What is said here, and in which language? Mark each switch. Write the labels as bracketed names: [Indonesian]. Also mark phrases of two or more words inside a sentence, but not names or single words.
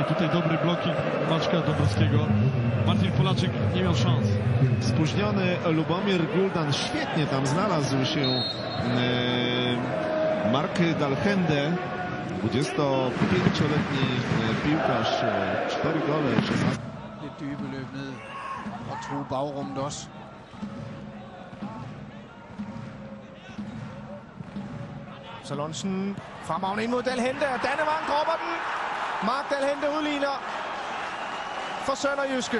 [Polish] Tutaj dobry bloking Maćka Dąbrowskiego. Martin Polaczek nie miał szans. Spóźniony Lubomir Guldan świetnie tam znalazł się Mark Dalhende. 25-letni piłkarz, 4 gole, 16. [Danish] Lidt dybe løb ned og true bagrummet også. Salonsen fremragende ind mod Dal Hente, og Dannevang dropper den. Mark Dal Hente udligner for Sønderjyske.